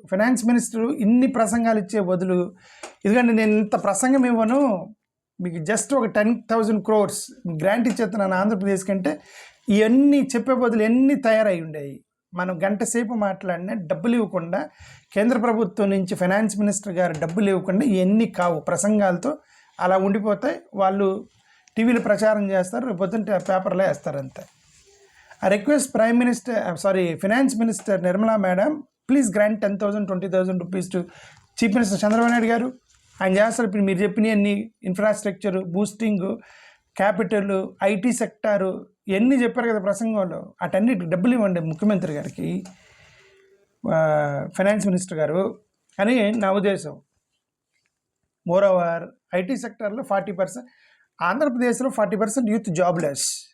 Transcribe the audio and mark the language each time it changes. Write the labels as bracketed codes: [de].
[te] Finance minister ఇన్ని ప్రసంగాలు ఇచ్చే బదులు, ఎందుకంటే నేను ఇంత ప్రసంగం ఇవ్వను, మీకు జస్ట్ ఒక 10,000 crores గ్రాంట్ ఇచ్చేస్తున్నాను ఆంధ్రప్రదేశ్ కంటే, ఇవన్నీ చెప్పే బదులు ఎన్ని తయారై ఉండేవి. మనం గంట సేపు మాట్లాడినా డబ్బులు ఇవ్వకుండా, కేంద్ర ప్రభుత్వం నుంచి ఫైనాన్స్ మినిస్టర్ గారు డబ్బులు ఇవ్వకుండా ఇవన్నీ కావు. ప్రసంగాలతో అలా ఉండిపోతాయి. వాళ్ళు టీవీలో ప్రచారం చేస్తారు, పొద్దున్న పేపర్లో వేస్తారు అంతే. [en] I request Finance Minister Nirmala Madam, please grant 10,000, 20,000 rupees to Chief Minister Chandrababu Naidu garu. [te] ఆయన చేస్తారు. ఇప్పుడు మీరు చెప్పిన అన్ని infrastructure, boosting, capital, IT sector ఇవన్నీ చెప్పారు కదా ప్రసంగంలో. అటన్నిటికి డబ్బులు ఇవ్వండి ముఖ్యమంత్రి గారికి, ఫైనాన్స్ మినిస్టర్ గారు అని నా ఉద్దేశం. మోరోవర్ ఐటీ సెక్టార్లో 40%, ఆంధ్రప్రదేశ్లో 40% యూత్ జాబ్లెస్.